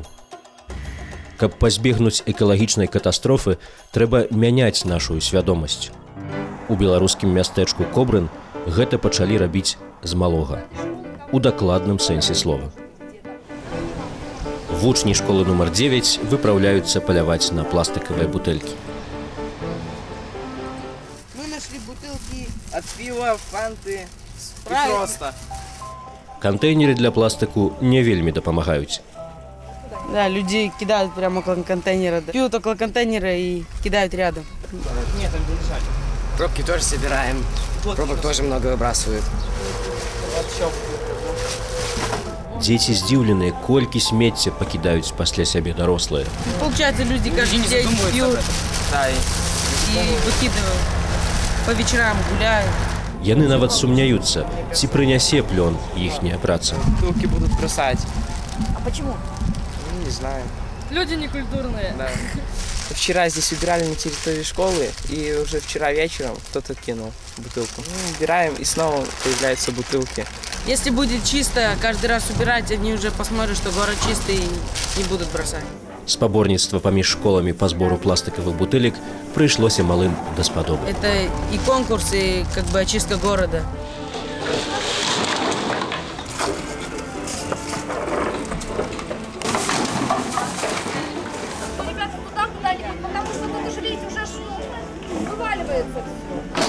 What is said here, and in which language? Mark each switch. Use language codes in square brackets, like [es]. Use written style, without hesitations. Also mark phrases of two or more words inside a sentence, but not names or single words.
[be] Каб пазбегнуць экалагічнай катастрофы, трэба мяняць нашу свядомасць. У беларускім мястэчку Кобрын гэта пачалі рабіць з малога. У дакладным сэнсе слова. Вучні школы нумар 9 выпраўляюцца паляваць на пластикавыя бутэлькі. [ru] Мы нашли бутылки от пива, фанты и просто. [be] Кантэйнеры для пластику не вельмі дапамагаюць. [ru] Да, людей кидают прямо около контейнера. Пьют около контейнера и кидают рядом. Нет, там лежать. Пробки тоже собираем. Пробок тоже много выбрасывают. [be] Дзеці здзіўленыя, колькі смецця пакідаюць пасля сябе дарослыя. [ru] Получается, люди каждый день пьют Да, и выкидывают. По вечерам гуляют. [be] Яны нават сумняюцца, ці прынясе плён іхняя праца. [ru] бутылки будут бросать. А почему? Ну, не знаю. Люди некультурные. Да. Вчера здесь убирали на территории школы, и уже вчера вечером кто-то кинул бутылку. Мы убираем, и снова появляются бутылки. Если будет чисто каждый раз убирать, они уже посмотрят, что город чистый, и не будут бросать. [be] Спаборніцтва паміж школамі па збору пластикавых бутылек прыйшлося малым даспадобы. [ru] Это и конкурс, и как бы очистка города. Ребята, туда куда-нибудь, потому что тут уже, видите, уже вываливается все.